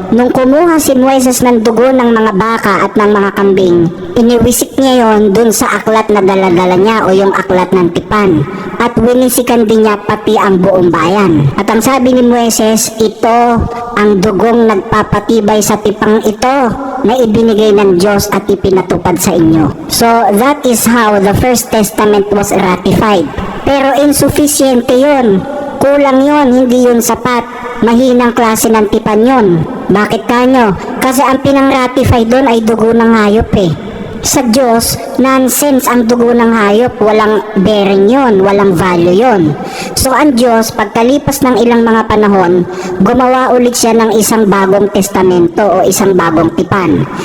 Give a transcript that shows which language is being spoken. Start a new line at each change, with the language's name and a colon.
Filipino: Nung kumuha si Moises ng dugo ng mga baka at ng mga kambing, iniwisik niya yon dun sa aklat na daladala niya o yung aklat ng tipan. At winisikan din niya pati ang buong bayan. At ang sabi ni Moises, ito ang dugong nagpapatibay sa tipang ito na ibinigay ng Diyos at ipinatupad sa inyo.
English: So that is how the first testament was ratified.
Filipino: Pero insufficient yun. Kulang yun, hindi yun sapat. Mahinang klase ng tipan yun. Bakit kanyo? Kasi ang pinang-ratify doon ay dugo ng hayop Sa Diyos, nonsense ang dugo ng hayop. Walang bearing yon, walang value yon. So ang Diyos, pagkalipas ng ilang mga panahon, gumawa ulit siya ng isang bagong testamento o isang bagong tipan.